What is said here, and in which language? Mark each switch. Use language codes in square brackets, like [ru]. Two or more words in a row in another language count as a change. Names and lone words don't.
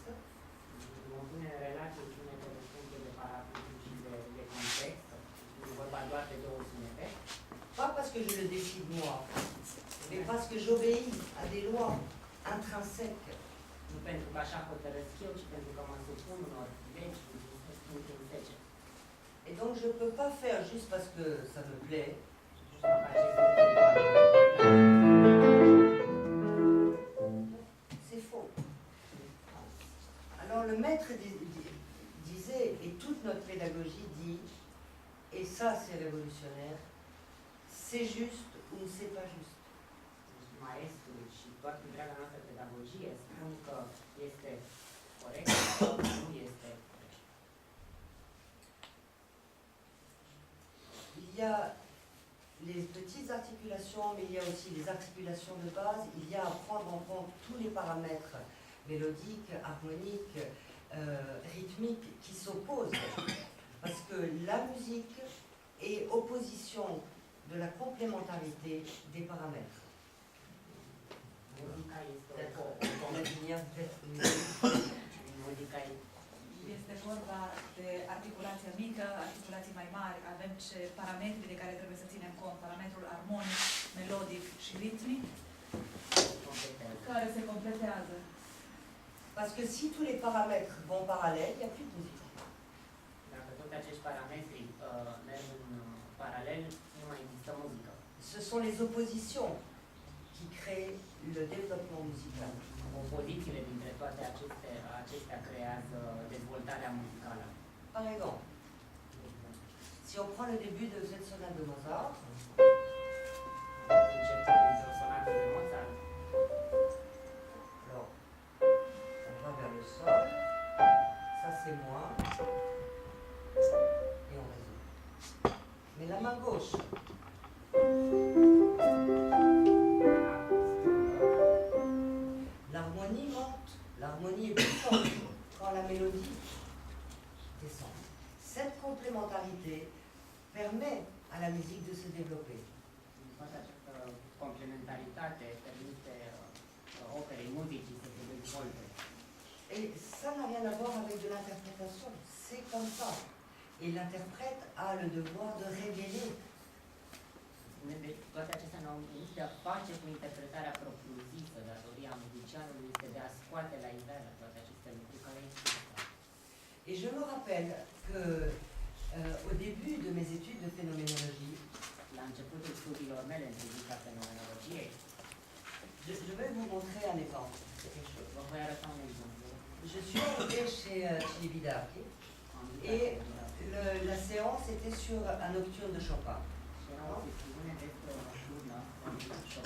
[ro] Vom pune în relație sunetele în funcție de parametri și de context, nu vorba doar de două sunete, [fr] Pas parce que je le décide moi, mais parce que j'obéis à des lois intrinsèques. [ro] nu pentru că așa hotărăsc eu, ci pentru că mă supun unor legi intrinsece. [fr] Et donc je ne peux pas faire juste parce que ça me plaît. [ro] Și fac acest lucru doar [fr] C'est faux. Alors le maître disait, et toute notre pédagogie dit, et ça c'est révolutionnaire, c'est juste ou c'est pas juste. [ro] maestru și toată întreaga noastră pedagogie spun că este corect sau nu este corect. [fr] Il y a les petites articulations, mais il y a aussi les articulations de base. Il y a à prendre en compte tous les paramètres mélodiques, harmoniques, rythmiques qui s'opposent. Parce que la musique est opposition de la complémentarité des paramètres. [ro] Muzica este muzica Este vorba de articulația mică, articulații mai mari. Avem parametri de care trebuie să ținem cont. Parametrul armonic, melodic și ritmic, care se completează. [fr] Parce que si tous les paramètres vont parallèles, il n'y a plus de musique. [ro] Dacă toți acești parametri merg în paralel, nu mai există muzică. [fr] Ce sont les oppositions qui créent le développement musical. [ro] Opozițiile dintre toate acestea creează dezvoltarea muzicală. [fr] Par exemple, si on prend le début de cette sonate de Mozart, [ro] Începem dintr-o sonată de Mozart. [fr] alors on va vers le sol, ça c'est moi, et on résout. Mais la main gauche, l'harmonie monte, l'harmonie est plus forte quand la mélodie descend. Cette complémentarité permet à la musique de se développer. [ro] Toată această complementaritate permite operei muzicii să se dezvolte. [fr] Et ça n'a rien à voir avec de l'interprétation, c'est comme ça. Et l'interprète a le devoir de révéler. [ro] Deci, toate acestea nu au nimic de a face cu interpretarea propriu-zisă. Datoria muzicianului este de a scoate la iveală toate aceste lucruri care există. [fr] Et je me rappelle que au début de mes études de phénoménologie, [ro] La începutul mele în privința fenomenologiei. [fr] Je vais vous montrer un exemple. C'est quelque chose. [ro] Vă voi arăta un exemplu. [fr] Je suis arrivée chez Chili Bidarchi [ro] Am et intrat [fr] la séance était sur un nocturne de Chopin. [ro] și era o sesiune despre o nocturnă în șoc.